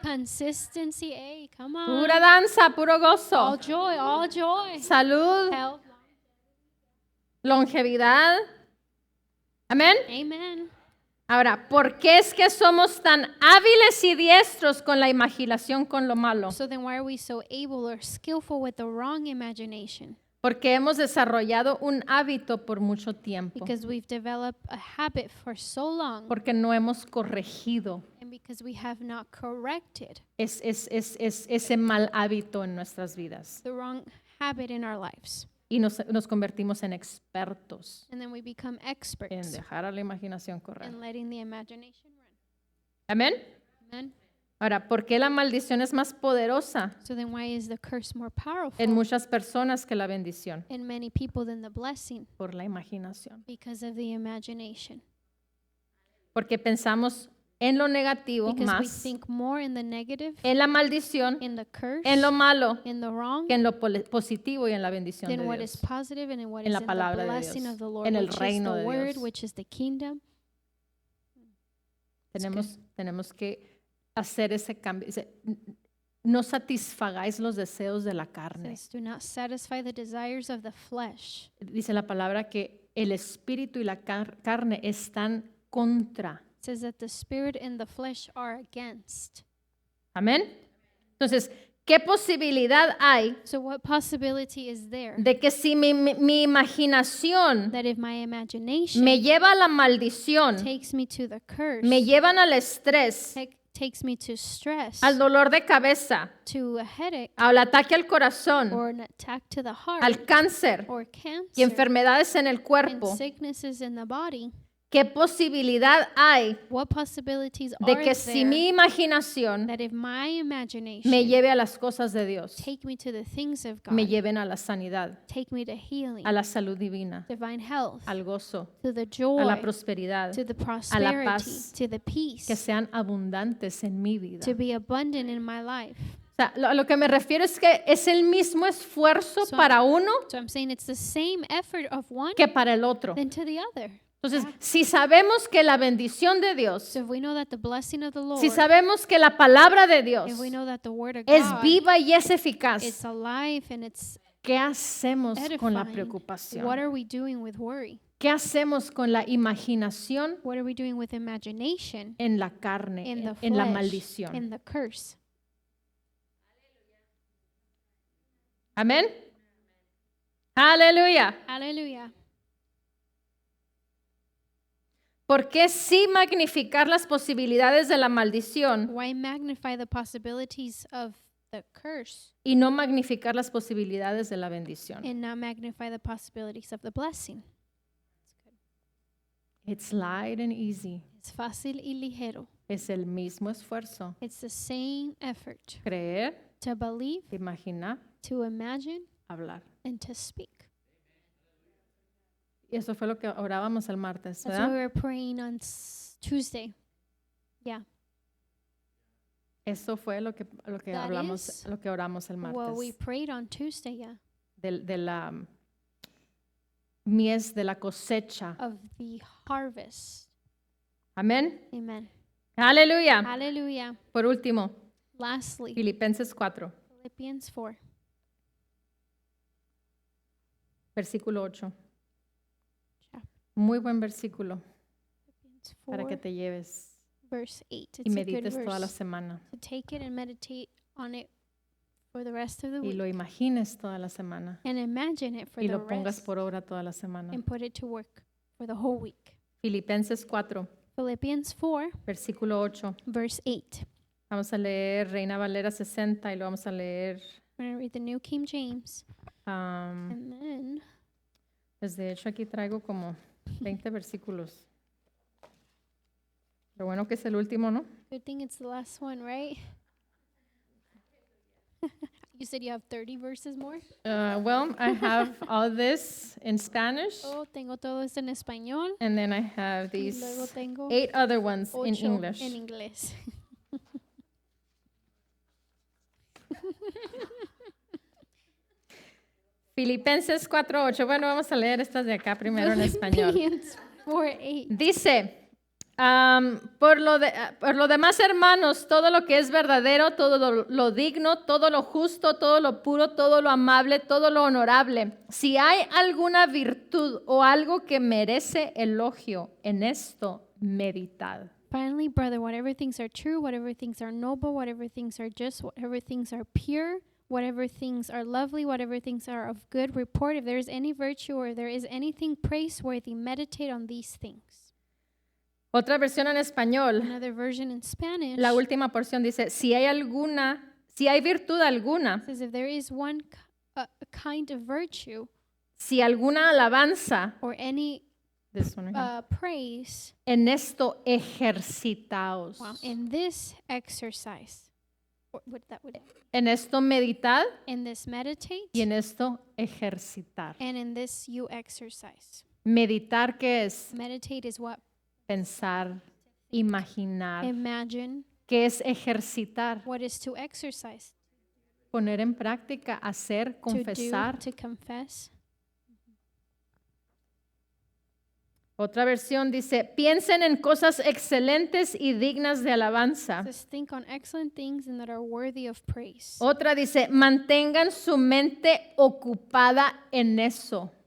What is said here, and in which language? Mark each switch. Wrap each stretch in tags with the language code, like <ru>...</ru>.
<en>consistency. Hey, come on.</en> <es>pura danza, puro</es> <en>All</en> <es>gozo,</es> <en>joy, all joy.</en> <es>salud,</es> <en>Health.</en> <es>longevidad. Amén.</es> <en>Amen.</en> <es>Ahora, ¿por qué es que somos tan hábiles y diestros con la imaginación con lo malo?</es> <en>So then why are we so able or skillful with the wrong imagination?</en> <es>Porque hemos desarrollado un hábito por mucho tiempo.</es> <en>Because we've developed a habit for so long</en> <es>Porque no hemos corregido</es> <en>and because we have not corrected</en> <es>ese mal hábito en nuestras vidas.</es> <en>the wrong habit in our lives.</en> <es>Y nos convertimos en expertos</es> <en>And then we become</en> <es>en</es> <en>experts</en> <es>dejar a la imaginación correr.</es> <en>in letting the imagination run.</en> <es>Amén.</es> <en>Amen.</en> <es>Ahora, ¿por qué la maldición es más poderosa</es> <en>So then why is the curse more powerful</en> <es>en muchas personas que la bendición?</es> <en>in many people than the blessing?</en> <es>Por la imaginación.</es> <en>Because of the imagination.</en> <es>Porque pensamos en lo negativo</es> <en>Because we</en> <es>más,</es> <en>think more in the negative,</en> <es>en la maldición,</es> <en>in the curse,</en> <es>en lo malo,</es> <en>in the wrong,</en> <es>que en lo positivo y en la bendición de</es> <en>than what is</en> <es>Dios.</es> <en>positive and in what</en> <es>En</es> <en>is</en> <es>la</es> <en>in the</en> <es>palabra de</es> <en>blessing</en> <es>Dios,</es> <en>of the Lord,</en> <es>en el</es> <en>which is</en> <es>reino</es> <en>the</en> <es>de</es> <en>word,</en> <es>Dios.</es> <en>which is the kingdom.</en> <es>Tenemos que hacer ese cambio. Dice, no satisfagáis los deseos de la carne.</es> <en>Says, do not satisfy the desires of the flesh.</en> <es>Dice la palabra que el espíritu y la carne están contra.</es> <en>It says that the spirit and the flesh are against.</en> <es>Amén. Entonces, ¿qué posibilidad hay</es> <en>So what possibility is there</en> <es>de que si mi imaginación</es> <en>that if my imagination</en> <es>me lleva a la maldición,</es> <en>takes me to the curse,</en> <es>me llevan al estrés,</es> <en>takes me to stress,</en> <es>al dolor de cabeza,</es> <en>to a headache,</en> <es>al ataque al corazón,</es> <en>or an attack to the heart,</en> <es>al cáncer</es> <en>or</en> <es>y</es> <en>cancer,</en> <es>enfermedades en el</es> <en>and</en> <es>cuerpo,</es> <en>sicknesses in the body,</en> <es>¿qué posibilidad hay</es> <en>what possibilities</en> <es>de</es> <en>are</en> <es>que si</es> <en>there</en> <es>mi imaginación</es> <en>that if my imagination</en> <es>me lleve a las cosas de Dios,</es> <en>take me to the things of God,</en> <es>me lleven a la sanidad,</es> <en>take me to healing,</en> <es>a la salud divina,</es> <en>divine health,</en> <es>al gozo,</es> <en>to the</en> <es>a</es> <en>joy,</en> <es>la prosperidad,</es> <en>to the</en> <es>paz,</es> <en>prosperity, to the peace,</en> <es>que sean abundantes en mi vida?</es> <en>to be abundant in my life?</en> <es>O sea, a lo que me refiero es que es el mismo esfuerzo</es> <en>So-</en> <es>para uno</es> <en>So I'm saying it's the same effort of one</en> <es>que para el otro.</es> <en>than to the other.</en> <es>Entonces, si sabemos que la bendición de Dios,</es> <en>So if we know that the blessing of the Lord,</en> <es>si sabemos que la palabra de Dios</es> <en>if we know that the word of</en> <es>es</es> <en>God,</en> <es>viva y es eficaz,</es> <en>it's alive and it's</en> <es>¿qué hacemos con la</es> <en>edifying,</en> <es>preocupación?</es> <en>what are we doing with worry?</en> <es>¿Qué hacemos con la imaginación</es> <en>What are we doing with imagination,</en> <es>en la carne,</es> <en>in the</en> <es>en la</es> <en>flesh,</en> <es>maldición?</es> <en>in the curse?</en> <es>Amén. Aleluya.</es> <en>Hallelujah.</en> <es>¿Por qué sí magnificar las posibilidades de la maldición</es> <en>Why magnify the possibilities of the curse</en> <es>y no magnificar las posibilidades de la bendición?</es> <en>and not magnify the possibilities of the blessing? It's light and easy. It's</en> <es>fácil y ligero. Es el mismo esfuerzo.</es> <en>It's the same effort</en> <es>Creer,</es> <en>to believe,</en> <es>imaginar,</es> <en>to imagine,</en> <es>hablar.</es> <en>and to speak.</en> <es>Y eso fue lo que orábamos el martes,</es> <en>That's what we</en> <es>¿verdad?</es> <en>were praying on Tuesday. Yeah.</en> <es>Eso fue lo que</es> <en>That</en> <es>hablamos,</es> <en>is</en> <es>lo que oramos el</es> <en>Well, we</en> <es>martes.</es> <en>prayed on Tuesday, yeah,</en> <es>De la mies de la cosecha.</es> <en>of the harvest.</en> <es>Amén.</es> <en>Amen.</en> <es>Aleluya.</es> <en>Hallelujah.</en> <es>Por último,</es> <en>Lastly,</en> <es>Filipenses 4,</es> <en>Philippians 4,</en> <es>versículo 8.</es> <en>chap-</en> <es>Muy buen versículo</es> <en>Philippians</en> <es>para</es> <en>4,</en> <es>que te lleves</es> <en>verse 8.</en> <es>y</es> <en>It's a good</en> <es>medites toda la</es> <en>verse</en> <es>semana</es> <en>to take it and meditate on it for the rest of the</en> <es>y</es> <en>week</en> <es>lo imagines toda la semana</es> <en>and imagine it for</en> <es>y</es> <en>the</en> <es>lo pongas</es> <en>rest</en> <es>por obra toda la semana.</es> <en>and put it to work for the whole week.</en> <es>Filipenses 4,</es> <en>Philippians 4,</en> <es>versículo 8.</es> <en>verse 8.</en> <es>Vamos a leer Reina Valera 60 y lo vamos a leer.</es> <en>I'm going to read the New King James. And then,</en> <es>Pues de hecho aquí traigo como 20 versículos. Lo bueno que es el último, ¿no?</es> <en>good thing it's the last one, right? You said you have 30 verses more? Well, I have all this in Spanish,</en> <es>Oh, tengo todo esto en español.</es> <en>and then I have</en> <es>Y</es> <en>these</en> <es>luego tengo</es> <en>8 other ones in</en> <es>8</es> <en>English.</en> <es>en inglés. Filipenses 4:8. Bueno, vamos a leer estas de acá primero en español.</es> <en>Philippians 4:8.</en> <es>Dice, por lo demás, hermanos, todo lo que es verdadero, todo lo digno, todo lo justo, todo lo puro, todo lo amable, todo lo honorable. Si hay alguna virtud o algo que merece elogio, en esto meditad.</es> <en>Finally, brother, whatever things are true, whatever things are noble, whatever things are just, whatever things are pure, whatever things are lovely, whatever things are of good report, if there is any virtue or there is anything praiseworthy, meditate on these things.</en> <es>Otra versión en español,</es> <en>Another version in Spanish</en> <es>la última porción dice, si hay virtud alguna,</es> <en>says, if there is a kind of virtue</en> <es>si alguna alabanza,</es> <en>or any this one right here, praise,</en> <es>en esto ejercitaos.</es> <en>in this exercise,</en> <es>En esto meditad</es> <en>in this meditate,</en> <es>y en esto ejercitar.</es> <en>and in this you exercise.</en> <es>Meditar, ¿qué es?</es> <en>Meditate is what?</en> <es>Pensar, imaginar.</es> <en>Imagine.</en> <es>¿Qué es ejercitar?</es> <en>What is to exercise?</en> <es>Poner en práctica, hacer, confesar.</es> <en>To confess.</en> <es>Otra versión dice, piensen en cosas excelentes y dignas de alabanza.</es> <en>Says, think on excellent things and that are worthy of praise.</en> <es>Otra dice, mantengan su mente ocupada en eso.</es>